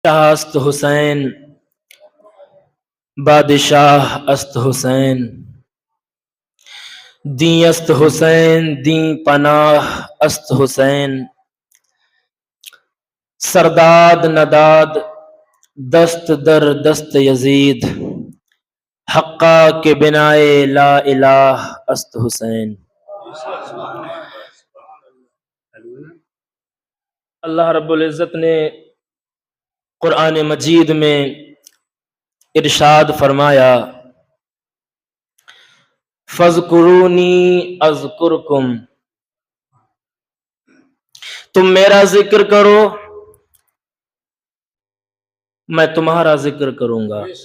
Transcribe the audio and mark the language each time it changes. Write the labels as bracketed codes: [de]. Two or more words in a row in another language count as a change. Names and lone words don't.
[fa] شاہ است حسین، بادشاہ است حسین، دیں است حسین، دیں پناہ است حسین، سرداد نداد دست در دست یزید، حقا کے بنائے لا الہ است حسین۔ [ur] اللہ رب العزت نے قرآن مجید میں ارشاد فرمایا، [ar] فاذکرونی اذکرکم، [ur] تم میرا ذکر کرو میں تمہارا ذکر کروں گا۔